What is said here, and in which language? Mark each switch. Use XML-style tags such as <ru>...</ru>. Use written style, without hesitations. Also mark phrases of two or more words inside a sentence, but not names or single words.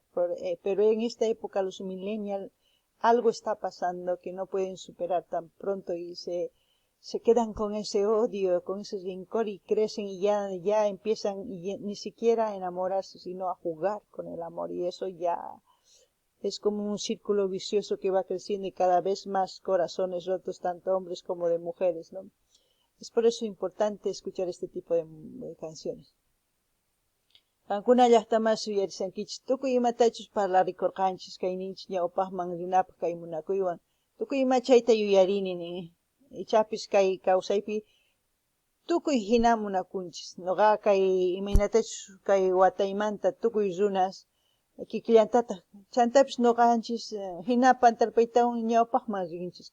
<es>Pero en esta época los millennials, algo está pasando que no pueden superar tan pronto y se quedan con ese odio, con ese rencor, y crecen y ya empiezan ni siquiera a enamorarse, sino a jugar con el amor. Y eso ya es como un círculo vicioso que va creciendo, y cada vez más corazones rotos, tanto hombres como de mujeres, ¿no? Es por eso importante escuchar este tipo de canciones.</es> <qu>Qankuna llaqtamas uyarisankichis tukuy imatachus parlarikurqanchis kay ninchis ñawpaqman rinapaq kay munakuywan, tukuy ima chayta yuyarini nin. Ichapis kay kawsaypi tukuy hina munakunchis. Noqa kay imaynatachus kay wataymanta tukuy runas kikllantata chantapis noqanchis hinapan tarpaytawan ñawpaqman rinchis.</qu>